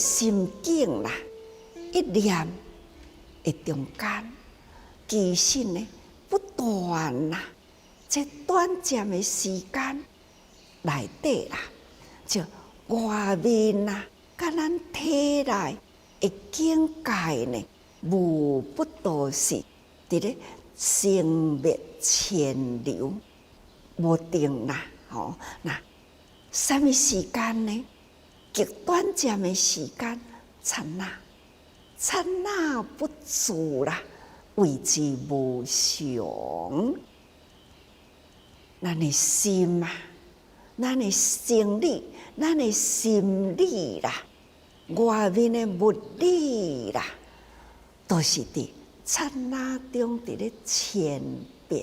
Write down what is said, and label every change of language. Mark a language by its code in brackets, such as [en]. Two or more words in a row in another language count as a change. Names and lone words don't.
[nan] 心境啦，一念的中间，其实呢不断啦，这短暂的时间内底啦，就外面啦，甲咱体内的境界呢，无不都是伫咧生灭迁流。无定啦，吼，那什么时间呢？极短暂的时间，刹那不住啦，谓之无常。咱的心啊，咱的生理，咱的心理啦，外面的物理啦，都是伫刹那中伫咧迁变。